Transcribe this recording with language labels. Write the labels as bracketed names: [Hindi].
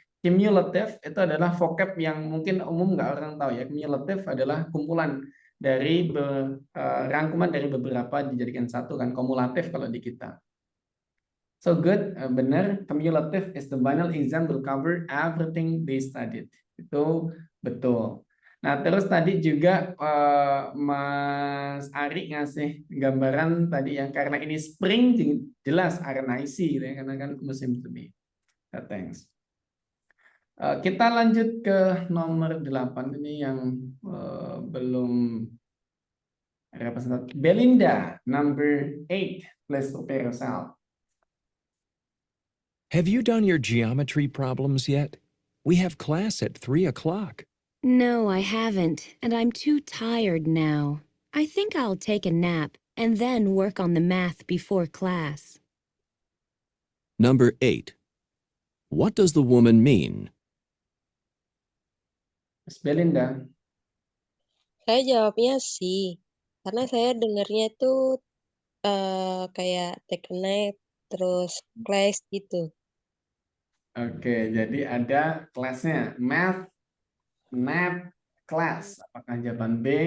[Indonesian] Cumulative itu adalah vocab yang mungkin umum nggak orang tahu, ya. Cumulative adalah kumpulan dari rangkuman dari beberapa dijadikan satu, kan. Kumulatif kalau di kita. [English] So good, [Indonesian] benar. [English] Cumulative is the final exam will cover everything they studied. [Indonesian] Itu betul. Nah, terus tadi juga Mas Ari ngasih gambaran tadi yang karena ini spring jelas RNIC, gitu ya, karena kan musim semi. [English] Thanks. [Indonesian] Kita lanjut ke nomor 8 ini yang belum representatif. [English] Belinda, number 8. Please prepare yourself. Have you done your geometry problems yet? We have class at 3 o'clock. No, I haven't, and I'm too tired now. I think I'll take a nap and then work on the math before class. Number 8. What does the woman mean? Miss Belinda. [Indonesian] Saya jawabnya C, karena saya dengarnya tuh kayak [English] take a nap, [Indonesian] terus class gitu. Oke, jadi ada kelasnya math, nap, class. Apakah jawaban B?